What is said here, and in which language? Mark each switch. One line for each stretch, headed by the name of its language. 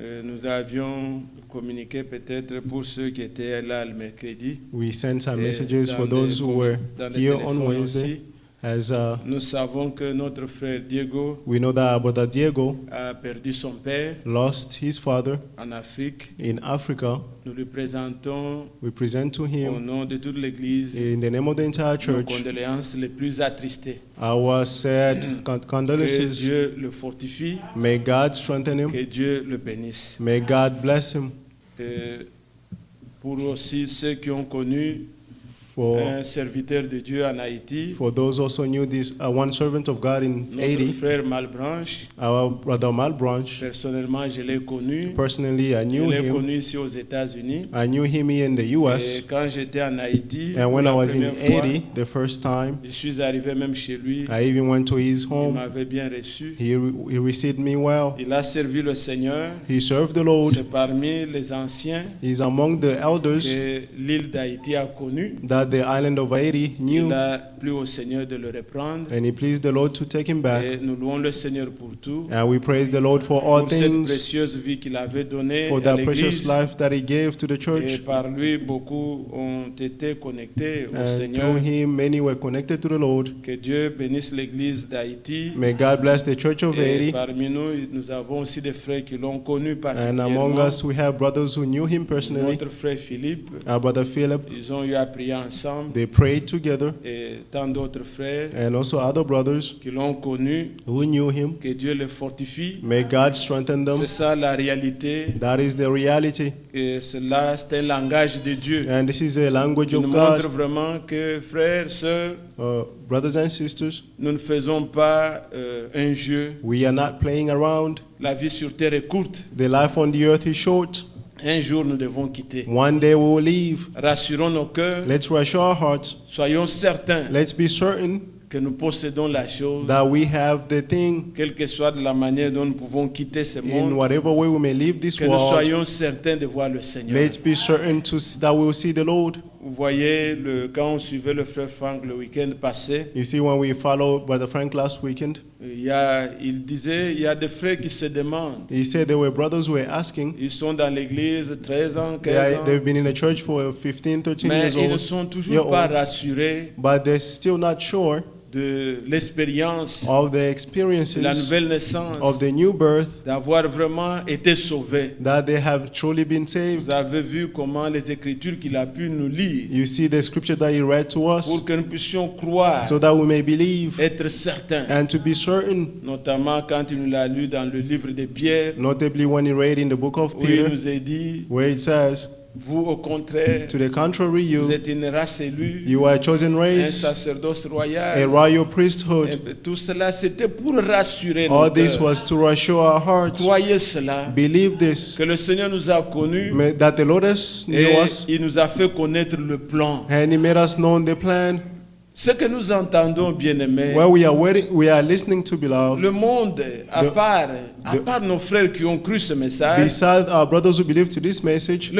French: nous avions communiqué peut-être pour ceux qui étaient là le mercredi.
English: we sent some
French: Et
English: messages for
French: dans
English: those
French: les-
English: who were
French: dans les
English: here on
French: téléphones
English: Wednesday.
French: aussi.
English: As
French: Nous savons que notre frère Diego
English: we know that our brother Diego
French: a perdu son père
English: lost his father
French: en Afrique.
English: in Africa.
French: Nous lui présentons
English: We present to
French: au
English: him,
French: nom de toute l'Église
English: in the name of the entire
French: nos
English: church,
French: condoléances les plus attristées.
English: our sad
French: Que
English: condolences.
French: Dieu le fortifie,
English: May God strengthen him.
French: que Dieu le bénisse.
English: May God bless him.
French: Et pour aussi ceux qui ont connu
English: For
French: un serviteur de Dieu en Haïti,
English: those also knew this, one servant of God in
French: notre
English: Haiti,
French: frère Malbranche,
English: our brother Malbranch.
French: personnellement je l'ai connu.
English: Personally, I
French: Je
English: knew
French: l'ai
English: him.
French: connu ici aux États-Unis.
English: I knew him here in the
French: Et
English: US.
French: quand j'étais en Haïti,
English: And when
French: pour
English: I
French: la
English: was in
French: première fois,
English: Haiti the first time,
French: je suis arrivé même chez lui.
English: I even went to his
French: Il
English: home.
French: m'avait bien reçu.
English: He received me well.
French: Il a servi le Seigneur.
English: He served the Lord.
French: C'est parmi les anciens
English: He's among the elders
French: que l'île d'Haïti a connu.
English: that the island of Haiti knew.
French: Il a plu au Seigneur de le reprendre.
English: And he pleased the Lord to take him back.
French: Et nous louons le Seigneur pour tout.
English: And we praise the Lord for all
French: Pour cette
English: things,
French: précieuse vie qu'il avait donnée
English: for
French: à
English: that precious
French: l'Église.
English: life that he gave to the
French: Et
English: church.
French: par lui, beaucoup ont été connectés au
English: And
French: Seigneur.
English: through him, many were connected to the Lord.
French: Que Dieu bénisse l'Église d'Haïti.
English: May God bless the church of
French: Et
English: Haiti.
French: parmi nous, nous avons aussi des frères qui l'ont connu
English: And
French: particulièrement.
English: among us, we have brothers who knew him personally.
French: Notre frère Philippe,
English: Our brother Philip,
French: ils ont eu à prier ensemble.
English: they prayed together.
French: Et tant d'autres frères
English: And also other brothers
French: qui l'ont connu.
English: who knew him.
French: Que Dieu les fortifie.
English: May God strengthen them.
French: C'est ça la réalité.
English: That is the reality.
French: Et cela, c'est un langage de Dieu.
English: And this is a language
French: Qui nous
English: of
French: montre
English: God.
French: vraiment que, frères, sœurs,
English: Brothers and sisters,
French: nous ne faisons pas un jeu.
English: we are not playing around.
French: La vie sur terre est courte.
English: The life on the earth is short.
French: Un jour, nous devons quitter.
English: One day we will leave.
French: Rassurons nos cœurs.
English: Let's reassure our hearts.
French: Soyons certains
English: Let's be certain
French: que nous possédons la chose,
English: that we have the thing
French: quelle que soit la manière dont nous pouvons quitter ce
English: in
French: monde,
English: whatever way we may leave this
French: que nous
English: world.
French: soyons certains de voir le Seigneur.
English: Let's be certain that we will see the Lord.
French: Vous voyez, quand on suivait le frère Frank le week-end passé,
English: You see, when we followed Brother Frank last weekend,
French: il disait, il y a des frères qui se demandent.
English: he said there were brothers who were asking.
French: Ils sont dans l'église 13 ans, 15 ans,
English: They've been in the church for 15, 13
French: mais
English: years
French: ils ne
English: old,
French: sont toujours pas
English: old,
French: rassurés
English: but they're still not sure
French: de l'expérience,
English: of the
French: de la
English: experiences
French: nouvelle naissance,
English: of the new birth,
French: d'avoir vraiment été sauvés.
English: that they have truly been
French: Vous
English: saved.
French: avez vu comment les Écritures qu'il a pu nous lire
English: You see the scripture that he read to
French: pour
English: us,
French: que nous puissions croire,
English: so that we may believe
French: être certains,
English: and to be certain,
French: notamment quand il nous l'a lu dans le livre de Pierre,
English: notably when he read in the book of
French: où il
English: Peter,
French: nous a dit,
English: where it says,
French: vous au contraire,
English: to the contrary,
French: vous
English: you
French: êtes une race élue,
English: are a chosen
French: un
English: race,
French: sacerdoce
English: a
French: royal.
English: royal priesthood.
French: Et tout cela, c'était pour rassurer nos
English: All this
French: cœurs.
English: was to reassure our hearts.
French: Croyez cela,
English: Believe this,
French: que le Seigneur nous a connus
English: that the Lord has knew
French: et
English: us,
French: il nous a fait connaître le plan.
English: and he made us know the plan.
French: Ce que nous entendons, bien-aimés,
English: Where we are listening to, beloved,
French: le monde, à part nos frères qui ont cru ce message,
English: beside our brothers who believe to this message,